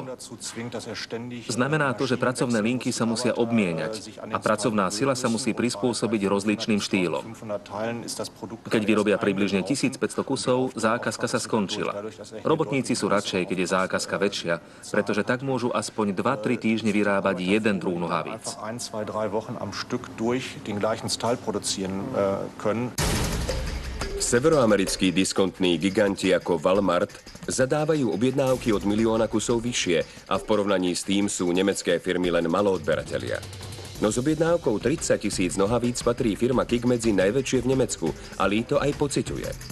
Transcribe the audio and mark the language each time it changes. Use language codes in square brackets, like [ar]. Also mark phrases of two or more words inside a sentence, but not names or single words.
[sk] Znamená to, že pracovné linky sa musia obmieniať a pracovná sila sa musí prispôsobiť rozličným štýlom. Keď vyrobia približne 1500 kusov, zákazka sa skončila. Robotníci sú radšej, keď je zákazka väčšia, pretože tak môžu aspoň 2-3 týždne vyrábať jeden druh nohavíc. [de] 3 Wochen am Stück durch den gleichen Style produzieren können. [sk] Severoamerickí diskontní giganti ako Walmart zadávajú objednávky od 1 000 000 kusov vyššie a v porovnaní s tým sú nemecké firmy len maloodberatelia. No s objednávkou 30 000 nohavíc patrí firma Kik medzi najväčšie v Nemecku a Lee to aj pociťuje.